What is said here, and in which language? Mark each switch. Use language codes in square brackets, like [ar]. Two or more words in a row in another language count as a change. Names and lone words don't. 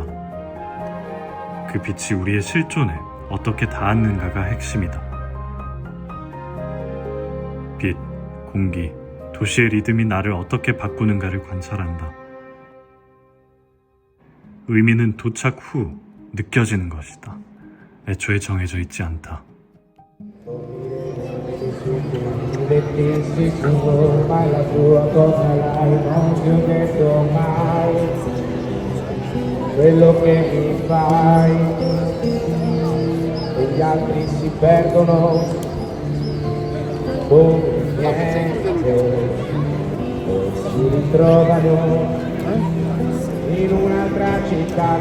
[ko] 그 빛이 우리의 실존에 어떻게 닿았는가가 핵심이다. 빛, 공기, 도시의 리듬이 나를 어떻게 바꾸는가를 관찰한다. 의미는 도착 후 느껴지는 것이다. 애초에 정해져 있지 않다. [it] Quello che mi fai e gli altri si perdono come niente o si ritrovano in un'altra città.